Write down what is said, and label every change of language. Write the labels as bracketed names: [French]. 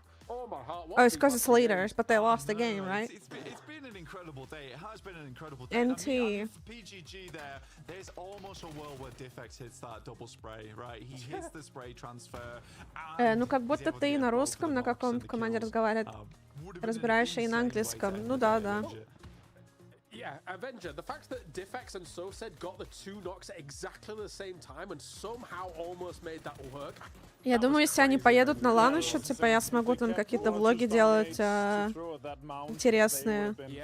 [English] Oh, it's because it's leaders, but they lost the game, right? It's been an incredible day. It has been an incredible day. NT. I mean, for PGG there's almost a world where Diffex hits that double spray, right? He hits the spray transfer. [Russian] Ну, как будто ты на русском на каком команде разговаривает, разбираешься и на английском. Ну да, да. [English] Yeah, Avenger, the fact that Diffex and Sosed got the 2 knocks at exactly the same time and somehow almost made that work. [Russian] Я думаю, если они поедут на лан еще, типа, я смогу там какие-то влоги делать интересные.